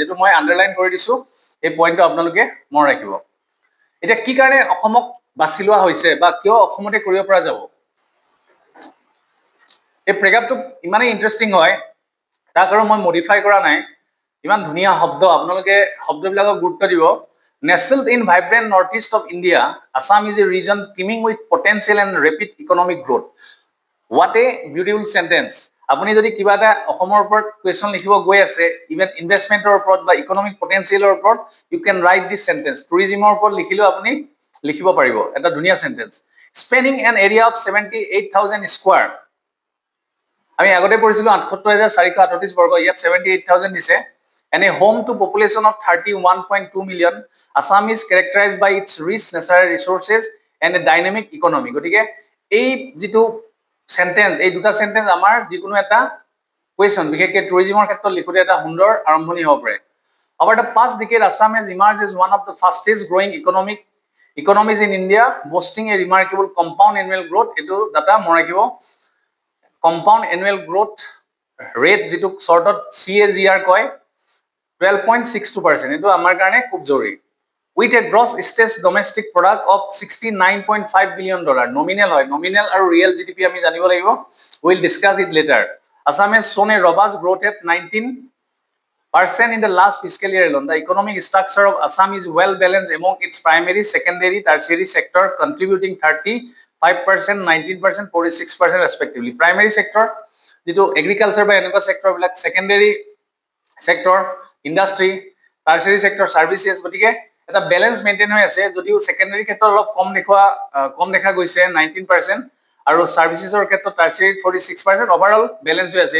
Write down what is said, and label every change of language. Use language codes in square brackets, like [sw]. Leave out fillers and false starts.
[as] Eto moi underline kori disu, ei point to apnaloke mon rakhibo. Eta ki karone অসমক বাছি লোৱা হৈছে বা কিয় অসমতে কৰিব পৰা যাব। এই প্ৰেগাপটো ইমানেই ইন্টাৰেষ্টিং হয়, তাক আৰু মই মডিফাই কৰা নাই। ইমান ধুনীয়া শব্দ, আপোনালোকে শব্দবিলাকক গুৰুত্ব দিব। [en] Nestled in vibrant northeast of India, Assam is a region teeming with potential and rapid economic growth. What a beautiful sentence. [as] আপুনি যদি কিবা এটা অসমৰ ওপৰত কোৱেশ্চন লিখিব গৈ আছে, ইভেন ইনভেষ্টমেন্টৰ ওপৰত বা ইকোনমিক পটেনশিয়ালৰ ওপৰত, [en] You can write this sentence. [as] টুৰিজমৰ ওপৰত লিখিলেও আপুনি লিখিব পাৰিব এটা ধুনীয়া sentence. [en] Spanning an area of 78,000 square. [as] আমি আগতে পঢ়িছিলো ৭৮,৪৩৮ বৰ্গ, ইয়াত 78,000 দিছে। [en] And a home to population of 31.2 million. Assam is characterized by its rich natural resources and a dynamic economy. [as] গতিকে এই যেটো সেন্টেন্স, এই দুটা সেন্টেন্স আমাৰ যিকোনো এটা কোৱেশ্চন বিশেষকৈ টুৰিজমৰ ক্ষেত্ৰত লিখোতে এটা সুন্দৰ আৰম্ভণি হ'ব পাৰে। [en] Over the past decade, Assam has emerged as one of the fastest growing economies in India, boasting a remarkable compound annual growth. [as] এটো ডাটা মন ৰাখিব। [en] Compound annual growth rate [as] যেটো শৰ্টত [en] CAGR কয় 12.62%. [as] এটো আমাৰ কাৰণে খুব জৰুৰী। [en] With a gross state domestic product of $69.5 billion. [as] Nominal হয়, nominal আৰু real GDP আমি জানিব লাগিব। [en] We'll discuss it later. Assam has shown a robust growth at 19% in the last fiscal year alone. The economic structure of Assam is well balanced among its primary, secondary, tertiary sector, contributing 35%, 19%, 46% respectively. [as] Primary sector, যেটো agriculture বা এনেকুৱা sector বিলাক, secondary sector, industry, tertiary sector, services, গতিকে এটা balance maintain হৈ আছে। যদিও secondary ক্ষেত্ৰত অলপ কম দেখা গৈছে 19% আৰু সাৰ্ভিসেছৰ ক্ষেত্ৰত টাৰ্চিয়াৰী 46%, ওভাৰঅল ব্যালেন্স হৈ আছে।